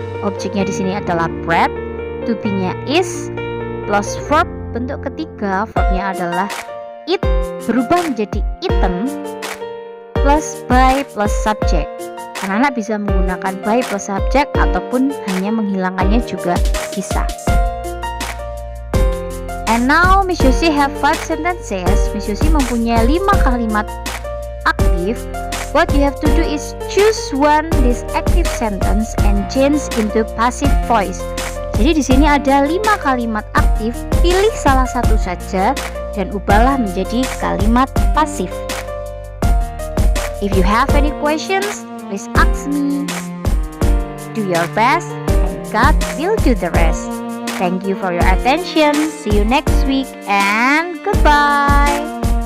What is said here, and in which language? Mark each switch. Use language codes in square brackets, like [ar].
[id] Objeknya di sini adalah bread, to be-nya is, plus verb bentuk ketiga, verbnya adalah eat, berubah menjadi eaten, plus by plus subject. Anak-anak bisa menggunakan by plus subject ataupun hanya menghilangkannya juga bisa. [en] And now Miss Yosi have 5 sentences. [id] Miss Yosi mempunyai 5 kalimat aktif. [en] What you have to do is choose one this active sentence and change into passive voice. [id] Jadi di sini ada 5 kalimat aktif, pilih salah satu saja dan ubahlah menjadi kalimat pasif. [en] If you have any questions, please ask me. Do your best and God will do the rest. Thank you for your attention. See you next week and goodbye.